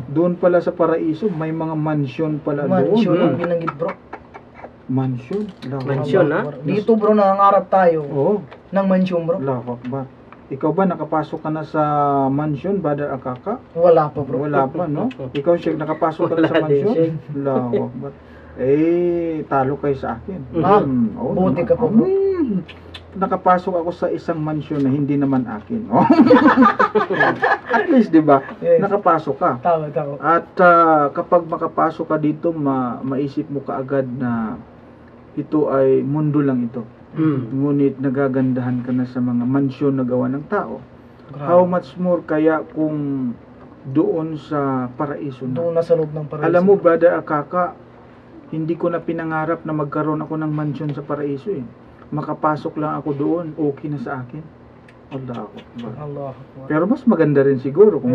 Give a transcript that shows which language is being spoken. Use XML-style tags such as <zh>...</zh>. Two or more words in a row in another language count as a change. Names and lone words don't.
<tl>Doon pala sa paraiso, may mga mansyon pala Mansyon doon. ang binanggit, bro. Mansion. Mansion, ha? Dito bro, nangangarap tayo Oo. ng mansion bro.</tl> <ar>الله أكبر.</ar> <tl>Ikaw ba nakapasok ka na sa mansion, Brother Akaka? Wala pa bro. Wala pa, no? Ikaw, Sheikh, nakapasok ka na sa Wala din, mansion? Sheikh.</tl> <ar>الله أكبر.</ar> <tl>Talo kayo sa akin. Ah, Oo buti naman. ka pa, bro. Nakapasok ako sa isang mansion na hindi naman akin. Oh.</tl> <en>At least,</en> <tl>di ba? Yes. Nakapasok ka. Tama. At kapag makapasok ka dito, maisip mo kaagad na ito ay mundo lang ito. Ngunit nagagandahan ka na sa mga mansyon na gawa ng tao. Grabe.</tl> <en>How much more</en> <tl>kaya kung doon sa paraiso na? Doon na sa loob ng paraiso. Alam mo, Brother Akaka, hindi ko na pinangarap na magkaroon ako ng mansyon sa paraiso eh. Makapasok lang ako doon, okay na sa akin.</tl> <ar>الله أكبر. الله أكبر.</ar> <tl>Pero mas maganda rin siguro kung</tl>